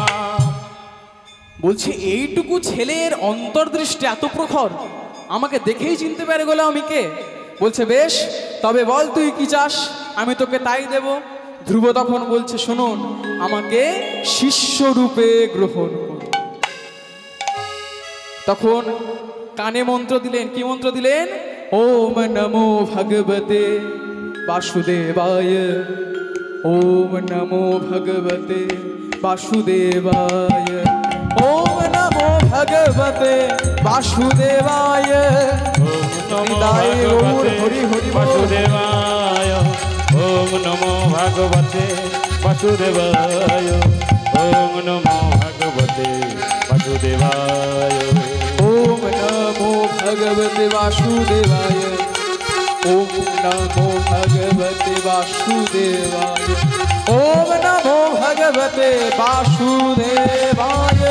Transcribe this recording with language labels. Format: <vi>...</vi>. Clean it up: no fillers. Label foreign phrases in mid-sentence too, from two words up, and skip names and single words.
<bn>বলছে এইটুকু ছেলের অন্তর্দৃষ্টি এত প্রখর, আমাকে দেখেই চিনতে পারে গেল আমি কে। বলছে বেশ, তবে বল তুই কি চাস, আমি তোকে তাই দেব। ধ্রুব তখন বলছে শুনুন, আমাকে শিষ্য রূপে গ্রহণ করুন। তখন কানে মন্ত্র দিলেন। কি মন্ত্র দিলেন?</bn> <sa>ওম নমো ভগবতে বাসুদেবায়, ওম নমো ভগবতে বাসুদেবায়, ওম নমো ভগবতে বাসুদেবায়। ওম নমো</sa> <bn>হৃদয়ে</bn> <sa>ভগবতে</sa> <bn>হরি হরি বল।</bn> <sa>বাসুদেবায়, ওম নমো ভগবতে বাসুদেবায়, ওম নমো ভগবতে বাসুদেবায়, ওম নমো ভগবতে বাসুদেবায়, ওম নমো ভগবতে বাসুদেবায়, ওম নমো ভগবতে বাসুদেবায়।</sa>